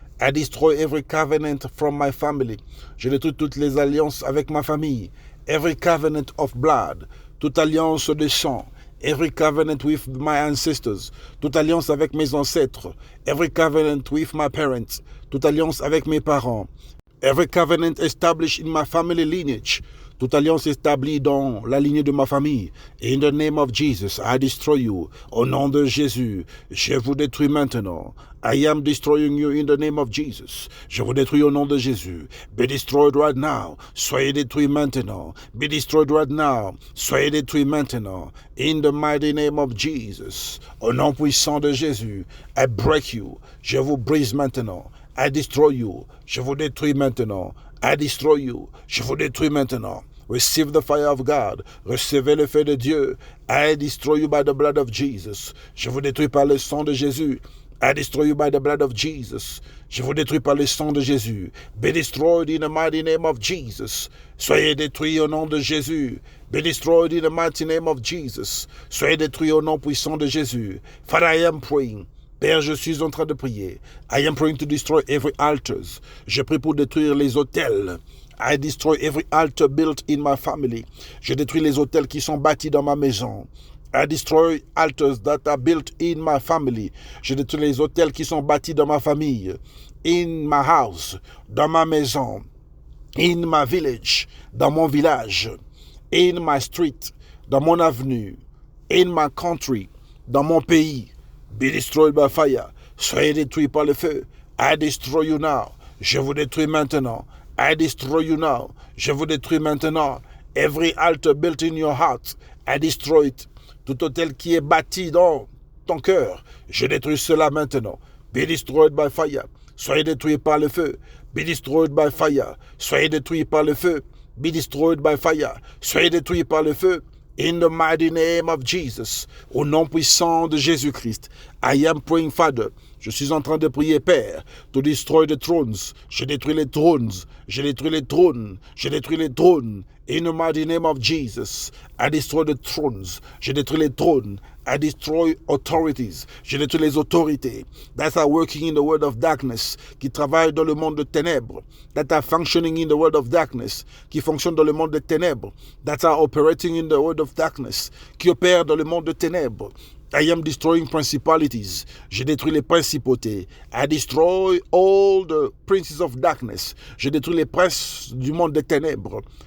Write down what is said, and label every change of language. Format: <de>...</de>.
<en>I destroy every covenant from my family.</en> <fr>Je détruis toutes les alliances avec ma famille.</fr> <en>Every covenant of blood.</en> <fr>Toute alliance de sang.</fr> <en>Every covenant with my ancestors.</en> <fr>Toute alliance avec mes ancêtres.</fr> <en>Every covenant with my parents.</en> <fr>Toute alliance avec mes parents.</fr> <en>Every covenant established in my family lineage.</en> <fr>Toute alliance établie dans la lignée de ma famille.</fr> <en>In the name of Jesus, I destroy you.</en> <fr>Au nom de Jésus, je vous détruis maintenant.</fr> <en>I am destroying you in the name of Jesus.</en> <fr>Je vous détruis au nom de Jésus.</fr> <en>Be destroyed right now.</en> <fr>Soyez détruits maintenant.</fr> <en>Be destroyed right now.</en> <fr>Soyez détruits maintenant.</fr> <en>In the mighty name of Jesus.</en> <fr>Au nom puissant de Jésus,</fr> <en>I break you.</en> <fr>Je vous brise maintenant.</fr> <en>I destroy you.</en> <fr>Je vous détruis maintenant.</fr> <en>I destroy you.</en> <fr>Je vous détruis maintenant.</fr> <en>Receive the fire of God.</en> <fr>Recevez le feu de Dieu.</fr> <en>I destroy you by the blood of Jesus.</en> <fr>Je vous détruis par le sang de Jésus.</fr> <en>I destroy you by the blood of Jesus.</en> <fr>Je vous détruis par le sang de Jésus.</fr> <en>Be destroyed in the mighty name of Jesus.</en> <fr>Soyez détruits au nom de Jésus.</fr> <en>Be destroyed in the mighty name of Jesus.</en> <fr>Soyez détruits au nom puissant de Jésus.</fr> <en>Father, I am praying.</en> <fr>Père, je suis en train de prier.</fr> <en>I am praying to destroy every altars.</en> <fr>Je prie pour détruire les autels.</fr> <en>I destroy every altar built in my family.</en> <fr>Je détruis les autels qui sont bâtis dans ma maison.</fr> <en>I destroy altars that are built in my family.</en> <fr>Je détruis les autels qui sont bâtis dans ma famille.</fr> <en>In my house,</en> <fr>dans ma maison.</fr> <en>In my village,</en> <fr>dans mon village.</fr> <en>In my street,</en> <fr>dans mon avenue.</fr> <en>In my country,</en> <fr>dans mon pays.</fr> <en>Be destroyed by fire.</en> <fr>Soyez détruits par le feu.</fr> <en>I destroy you now.</en> <fr>Je vous détruis maintenant.</fr> <en>I destroy you now.</en> <fr>Je vous détruis maintenant.</fr> <en>Every altar built in your heart, I destroy it.</en> <fr>Tout hôtel qui est bâti dans ton cœur, je détruis cela maintenant.</fr> <en>Be destroyed by fire.</en> <fr>Soyez détruits par le feu.</fr> <en>Be destroyed by fire.</en> <fr>Soyez détruits par le feu.</fr> <en>Be destroyed by fire.</en> <fr>Soyez détruits par le feu.</fr> <en>In the mighty name of Jesus,</en> <fr>au nom puissant de Jésus-Christ,</fr> <en>I am praying, Father.</en> <fr>Je suis en train de prier, Père,</fr> <en>to destroy the thrones.</en> <fr>Je détruis les trônes. Je détruis les trônes. Je détruis les trônes.</fr> <en>In the mighty name of Jesus, I destroy the thrones.</en> <fr>Je détruis les trônes.</fr> <en>I destroy authorities.</en> <fr>Je détruis les autorités</fr> <en>that are working in the world of darkness,</en> <fr>qui travaillent dans le monde de ténèbres, that are functioning in the world of darkness, qui fonctionnent dans le monde de ténèbres, that are operating in the world of darkness, qui opèrent dans le monde de ténèbres.</fr> <en>I am destroying principalities.</en> <fr>Je détruis les principautés.</fr> <en>I destroy all the princes of darkness.</en> <fr>Je détruis les princes du monde des ténèbres.</fr>